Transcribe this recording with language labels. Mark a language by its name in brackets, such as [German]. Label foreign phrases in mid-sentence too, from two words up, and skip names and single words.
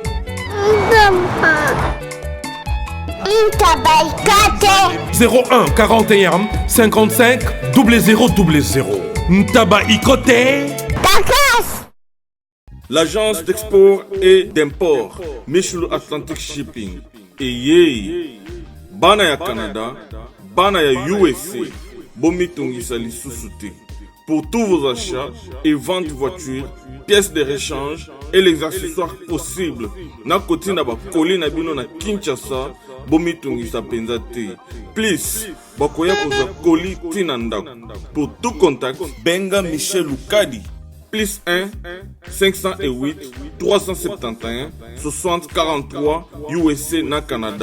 [French] 01 41 55 0000. Ntaba Ikoté. L'agence d'export et d'import Michel Atlantic Shipping et [Lingala] bana ya Canada, bana ya USA, bomitungisa lisusuté. [French] Pour tous vos achats et ventes de voitures, pièces de rechange et les accessoires possibles. [Lingala] Na koti na ba koli na bino na Kinshasa, bomitungisa penza te. Please, bakoya kozwa koli tina ndako. [French] Pour tout contact, benga Michel Lukadi. Plus 1 508 371 60 43 USA na Canada.